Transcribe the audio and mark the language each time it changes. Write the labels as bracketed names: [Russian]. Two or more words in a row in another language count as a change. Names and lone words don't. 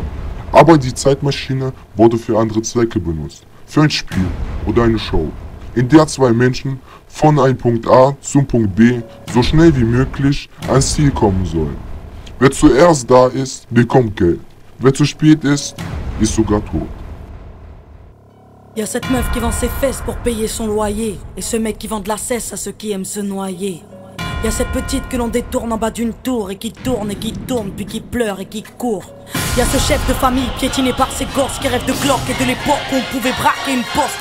[German] Aber die Zeitmaschine wurde für andere Zwecke benutzt, für ein Spiel oder eine Show, in der zwei Menschen von einem Punkt A zum Punkt B so schnell wie möglich ans Ziel kommen sollen. Wer zuerst da ist, bekommt Geld. Wer zu spät ist sogar tot. [French] Y'a cette meuf qui vend ses fesses pour payer son loyer, et ce mec qui vend de la cesse à ceux qui aiment se noyer. Y'a cette petite que l'on détourne en bas d'une tour, et qui tourne, puis qui pleure et qui court. Y'a ce chef de famille piétiné par ses gosses qui rêve de Glock et de l'époque où on pouvait braquer une poste.